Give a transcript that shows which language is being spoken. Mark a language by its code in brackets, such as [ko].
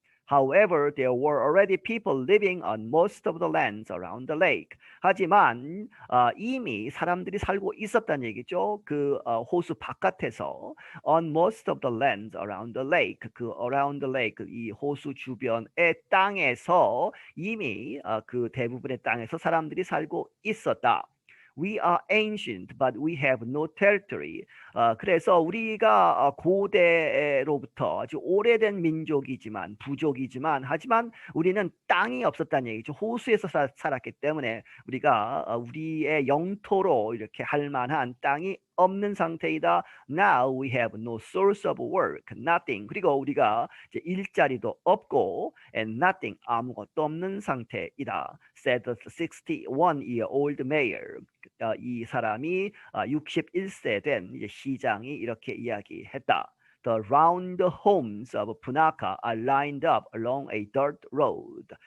[en] However, there were already people living on most of the lands around the lake. [ko] 하지만 이미 사람들이 살고 있었다는 얘기죠. 그 호수 바깥에서 [en] on most of the lands around the lake. [ko] 그 [en] around the lake [ko] 이 호수 주변의 땅에서 이미 그 대부분의 땅에서 사람들이 살고 있었다. [en] We are ancient, but we have no territory. [ko] 그래서 우리가 고대로부터 아주 오래된 민족이지만 부족이지만 하지만 우리는 땅이 없었다는 얘기죠. 호수에서 살았기 때문에 우리가 우리의 영토로 이렇게 할 만한 땅이 없는 상태이다. [en] Now we have no source of work, nothing. [ko] 그리고 우리가 이제 일자리도 없고 [en] and nothing [ko] 아무것도 없는 상태이다. [en] Said the 61-year-old mayor. [ko] 이 사람이 61세 된 이제 시장이 이렇게 이야기했다. [en] The round homes of Punakha are lined up along a dirt road.